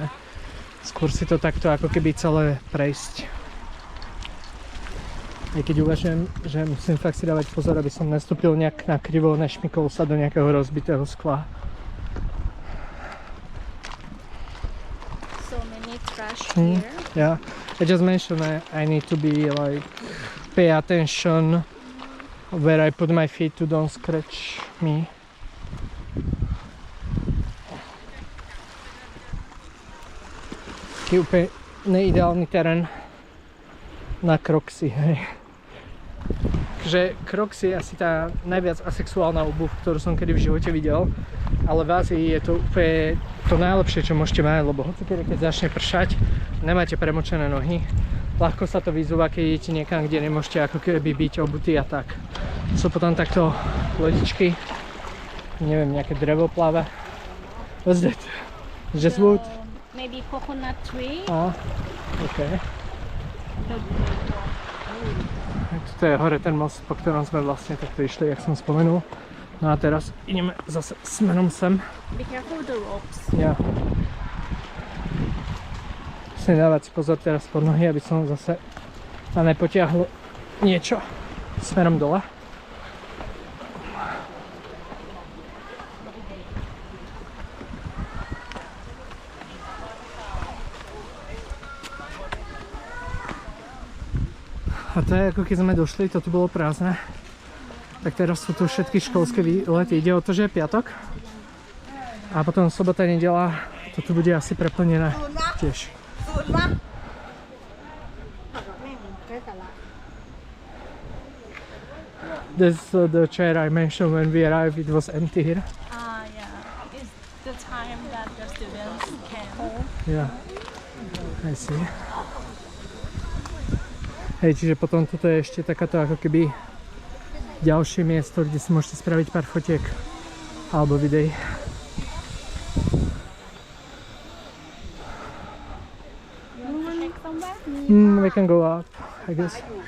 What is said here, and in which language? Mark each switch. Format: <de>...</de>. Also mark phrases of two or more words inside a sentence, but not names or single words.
<sk>Skôr si to takto ako keby celé prejsť. Aj keď uvažujem, že musím fakt si dávať pozor, aby som nestúpil nejak na krivo, nešmykol sa do nejakého rozbitého skla.</sk> <en>So many trash here. Yeah, I just mentioned I need to be like pay attention where I put my feet to don't scratch me.</en> <sk>Je úplne neideálny terén na Crocsy, hej. Takže Crocsy je asi tá najviac asexuálna obuv, ktorú som kedy v živote videl, ale v Ázii je to úplne to najlepšie, čo môžete mať, lebo hocikedy, keď začne pršať, nemáte premočené nohy, ľahko sa to vyzúva, keď idete niekam, kde nemôžete ako keby byť obutí a tak. Sú potom takto lodičky, neviem, nejaké drevo pláva.</sk> <en>What's that? Just wood? Maybe coconut tree. OK.</en> <sk>Tuto je hore ten most, po ktorom sme vlastne takto išli, jak som spomenul. No a teraz ideme zase smerom sem.</sk> <en>Be careful with the ropes.</en> <sk>Ja. Musím dávať si pozor teraz pod nohy, aby som zase sa nepotiahlo niečo smerom dole. A to je ako keď sme došli, to tu bolo prázdne. Tak teraz sú tu všetky školské výlety. Ide o to, že je piatok. A potom sobota, nedeľa, to tu bude asi preplnené tiež.</sk> <en>This the chair I mentioned when we arrived, it was empty here. Yeah. It's the time that the students can home. Yeah, I see.</en> <sk>Hej, čiže potom toto je ešte takáto ako keby ďalšie miesto, kde si môžete spraviť pár fotiek alebo videí.</sk> <en>We can go up, I guess.</en>